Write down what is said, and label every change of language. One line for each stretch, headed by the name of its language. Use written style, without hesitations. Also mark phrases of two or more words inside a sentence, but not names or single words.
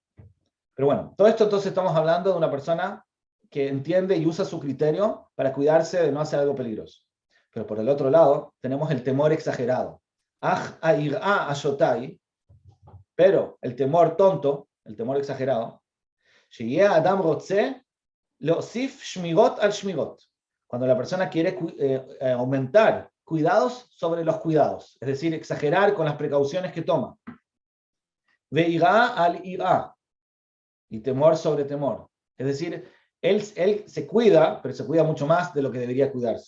Spanish: Pero bueno, todo esto entonces estamos hablando de una persona que entiende y usa su criterio para cuidarse de no hacer algo peligroso. Pero por el otro lado, tenemos el temor exagerado. Pero el temor tonto, el temor exagerado,
Hebrew: אדם רוצה להוסיף שמירות על שמירות.
Spanish: Cuando la persona quiere aumentar cuidados sobre los cuidados, es decir, exagerar con las precauciones que toma.
Hebrew: ויראה על יראה,
Spanish: y temor sobre temor. Es decir, él se cuida, pero se cuida mucho más de lo que debería cuidarse.